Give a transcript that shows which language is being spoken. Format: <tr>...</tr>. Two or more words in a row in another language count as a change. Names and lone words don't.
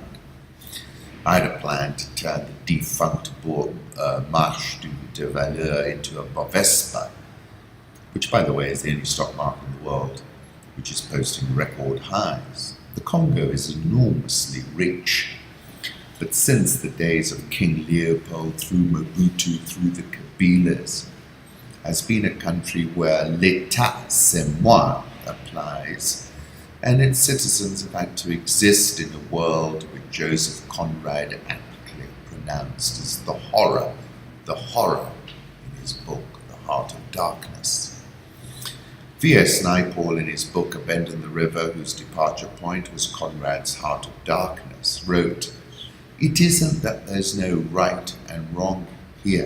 <en>I had a plan to turn the defunct Marche de Valeur into a Bovespa, which, by the way, is the only stock market in the world which is posting record highs. The Congo is enormously rich, but since the days of King Leopold, through Mobutu, through the Kabilas, has been a country where</en> <fr>l'état c'est moi</fr> <en>applies, and its citizens have had to exist in a world which Joseph Conrad aptly pronounced as the horror in his book, The Heart of Darkness. V.S. Naipaul, in his book A Bend in the River, whose departure point was Conrad's Heart of Darkness, wrote, "It isn't that there's no right and wrong here.</en>